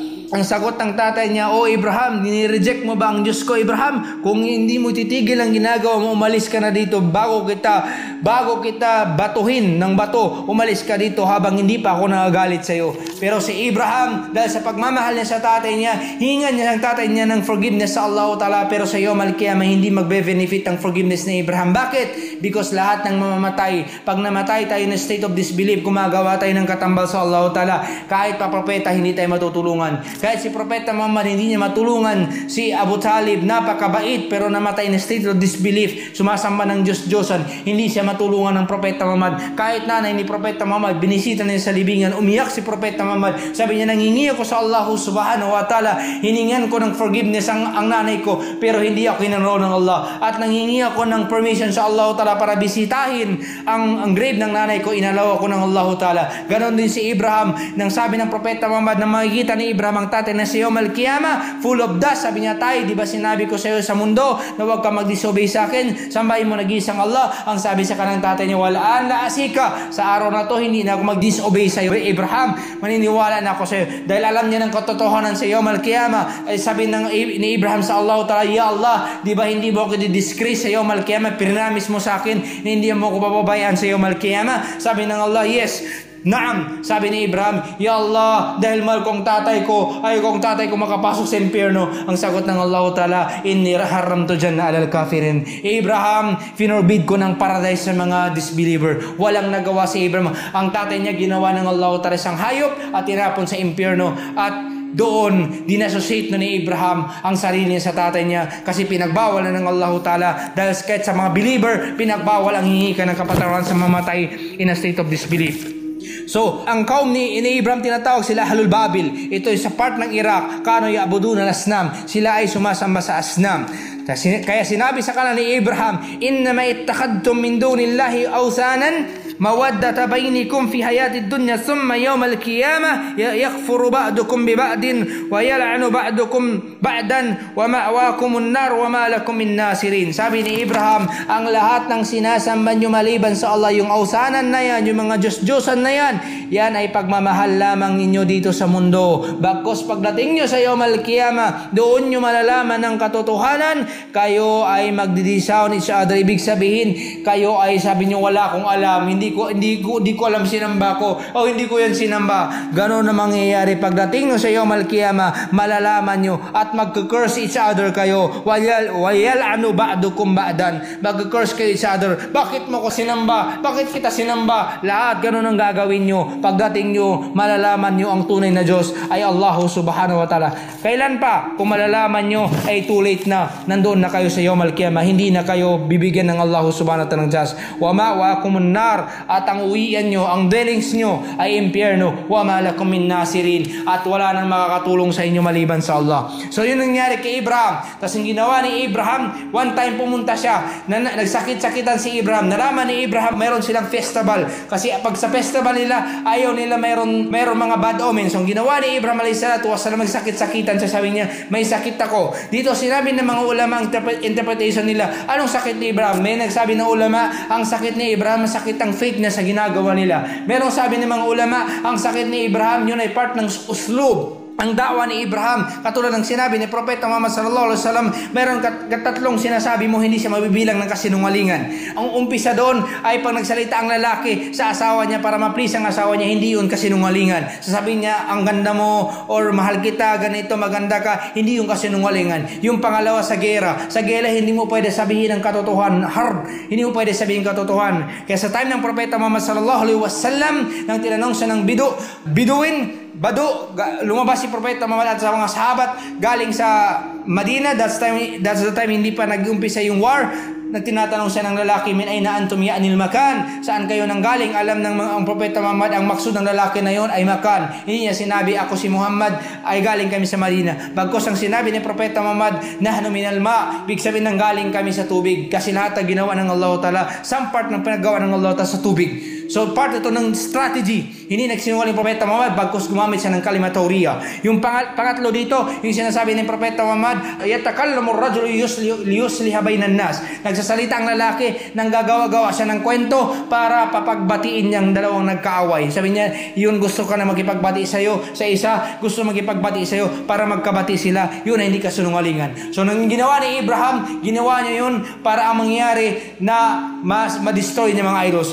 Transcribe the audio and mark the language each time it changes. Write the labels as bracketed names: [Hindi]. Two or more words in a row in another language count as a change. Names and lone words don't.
[Filipino] Ang sagot ng tatay niya, o Abraham, nireject mo ba ang Diyos ko, Abraham? Kung hindi mo titigil ang ginagawa mo, umalis ka na dito bago kita batuhin ng bato. Umalis ka dito habang hindi pa ako nagagalit sa iyo. Pero si Abraham, dahil sa pagmamahal niya sa tatay niya, hingan niya ng tatay niya ng forgiveness sa [Arabic] الله تعالى, [Filipino] pero sa [Arabic] يوم القيامة [Filipino] hindi magbe-benefit ang forgiveness ni Abraham. Bakit? Because lahat ng mamamatay, pag namatay tayo na [English] state of disbelief, [Filipino] gumagawa tayo ng katambal sa [Arabic] الله تعالى, [Filipino] kahit pa propeta hindi tayo matutulungan. Kahit si Propeta Muhammad hindi niya matulungan. Si Abu Talib, napakabait pero namatay na [English] state of disbelief, [Filipino] sumasamba ng Diyos-Diyosan, hindi siya matulungan ng Propeta Muhammad. Kahit nanay ni Propeta Muhammad, binisita niya sa libingan, umiyak si Propeta Muhammad, sabi niya, nangingi ako sa [Arabic] الله سبحانه وتعالى, [Filipino] hiningan ko ng forgiveness ang nanay ko, pero hindi ako kinanro ng Allah, at nangingi ako ng permission sa [Arabic] الله تعالى [Filipino] para bisitahin ang grave ng nanay ko, inalaw ako ng [Arabic] الله تعالى. [Filipino] Ganon din si Abraham, nang sabi ng Propeta Muhammad na makikita ni Abraham ang tatay na si [Arabic] يوم القيامة [English] full of dust, [Filipino] sabi niya, tay, di ba sinabi ko sa iyo sa mundo na huwag ka mag-disobey sa akin, sambahin mo nag-iisang Allah? Ang sabi sa kanang tatay niya, walaan la asika, sa araw na to hindi na ako mag-disobey sa iyo, Abraham, maniniwala na ako sa iyo. Dahil alam niya ng katotohanan sa [Arabic] يوم القيامة, [Filipino] ay sabi ni Abraham sa [Arabic] الله تعالى, يا الله, [Filipino] di ba hindi mo ako di-disgrace sa [Arabic] يوم القيامة, [Filipino] pinamis mo sa akin na hindi mo ako papabayaan sa [Arabic] يوم القيامة? [Filipino] Sabi ng Allah, yes, naam. Sabi ni Abraham, [Arabic] يا الله, [Filipino] dahil mahal kong tatay ko, ayaw kong tatay ko makapasok sa impyerno. Ang sagot ng [Arabic] الله تعالى, إني حرمت الجنة على الكافرين. [Filipino] Abraham, finorbid ko ng paradise sa mga disbeliever. Walang nagawa si Abraham. Ang tatay niya ginawa ng [Arabic] الله تعالى [Filipino] isang hayop at tinapon sa impyerno. At doon dinassociate na ni Abraham ang sarili niya sa tatay niya kasi pinagbawal na ng [Arabic] الله تعالى [Filipino] dahil kahit sa mga believer, pinagbawal ang hihingi ka ng kapatawaran sa mamatay [English] in a state of disbelief. [Filipino] So, ang kaum ni Abraham tinatawag sila Ahlul Babil. Ito ay sa part ng Iraq, [Arabic] كانوا يعبدون الأصنام. [Filipino] Sila ay sumasamba sa asnam. Kaya sinabi sa kanila ni Abraham, [Arabic] إنما اتخذتم من دون الله أوثانا مودة بينكم في الحياة الدنيا ثم يوم القيامة يكفر بعضكم ببعض ويلعن بعضكم بعضا ومأواكم النار وما لكم من ناصرين. [Filipino] Sabi ni Abraham, ang lahat ng sinasamba nyo maliban sa Allah, yung awsanan na yan, yung mga Diyos-Diyosan na yan, yan ay pagmamahal lamang ninyo dito sa mundo. Bagkus pagdating nyo sa [Arabic] يوم القيامة, [Filipino] doon nyo malalaman ng katotohanan, kayo ay magdidisown [English] each other. [Filipino] Ibig sabihin, kayo ay sabi nyo, wala akong alam, hindi ko alam sinamba ko, o hindi ko yan sinamba. Ganon na mangyayari pagdating nyo sa [Arabic] يوم القيامة, [Filipino] malalaman nyo at magka-curse [English] each other [Filipino] kayo. [Arabic] ويلعن بعضكم بعضا, [Filipino] magka-curse kayo [English] each other. [Filipino] Bakit mo ko sinamba? Bakit kita sinamba? Lahat ganon ang gagawin nyo. Pagdating nyo, malalaman nyo ang tunay na Diyos ay [Arabic] الله سبحانه وتعالى. [Filipino] Kailan pa? Kung malalaman nyo ay [English] too late [Filipino] na, nandoon na kayo sa [Arabic] يوم القيامة, [Filipino] hindi na kayo bibigyan ng [Arabic] الله سبحانه وتعالى [Filipino] ng Diyos. [Arabic] ومأواكم النار, [Filipino] at ang uwian nyo, ang dwellings nyo ay impyerno. [Arabic] وما لكم من ناصرين, [Filipino] at wala nang makakatulong sa inyo maliban sa Allah. So yun nangyari kay Abraham. Tapos ang ginawa ni Abraham, one time pumunta siya, nagsakit-sakitan si Abraham. Nalaman ni Abraham mayroon silang festival, kasi pag sa festival nila, ayaw nila mayroon mga bad omens. So ang ginawa ni Abraham [Arabic] عليه الصلاة والسلام, [Filipino] magsakit-sakitan siya. Sabi niya, may sakit ako. Dito sinabi ng mga ulama, ang interpretation nila, anong sakit ni Abraham? May nagsabi ng ulama, ang sakit ni Abraham, sakit ang faith niya sa ginagawa nila. Merong sabi ng mga ulama, ang sakit ni Abraham, yun ay part ng uslub, ang da'wa ni Abraham. Katulad ng sinabi ni Propeta Muhammad [Arabic] صلى الله عليه وسلم, [Filipino] meron tatlong sinasabi mo, hindi siya mabibilang ng kasinungalingan. Ang umpisa doon ay pag nagsalita ang lalaki sa asawa niya para ma-please ang asawa niya, hindi yun kasinungalingan. Sasabihin niya, ang ganda mo, or mahal kita, ganito, maganda ka, hindi yung kasinungalingan. Yung pangalawa, sa gera, hindi mo pwede sabihin ang katotohanan, hindi mo pwede sabihin ang katotohanan. Kaya sa time ng Propeta Muhammad [Arabic] صلى الله عليه وسلم, [Filipino] nang tinanong siya ng Bado, lumabas si Propeta Muhammad at sa mga sahabat galing sa Madina. [English] That's the time [Filipino] hindi pa nag-umpisa yung war. Nagtinatanong siya ng lalaki, [Arabic] من أين أنتم يعني المكان, [Filipino] saan kayo nanggaling? Alam ng ang Propeta Muhammad, ang maksud ng lalaki na yon ay makan. Hindi niya sinabi, ako si Muhammad, ay galing kami sa Madina. Bagkus ang sinabi ni Propeta Muhammad, [Arabic] نحن من الماء, [Filipino] ibig sabihin nanggaling kami sa tubig, kasi lahat ang ginawa ng [Arabic] الله تعالى, [English] some part [Filipino] ng pinagawa ng [Arabic] الله تعالى [Filipino] sa tubig. So part ito ng strategy. Hindi nagsinungaling Propeta Muhammad, bagkus gumamit siya ng [Arabic] كلمة تورية. [Filipino] Yung pangatlo dito, yung sinasabi ni Propeta Muhammad, [Arabic] يتكلم الرجل ليصلح بين الناس. [Filipino] Nagsasalita ang lalaki, nang gagawa-gawa siya ng kwento para papagbatiin niyang dalawang nagkaaway. Sabi niya, yun gusto ka na makipagbati sa'yo, sa isa gusto makipagbati sa'yo para magkabati sila. Yun ay hindi kasinungalingan. So nang ginawa ni Abraham, ginawa niya yun para ang mangyari na ma-destroy niya mga idols.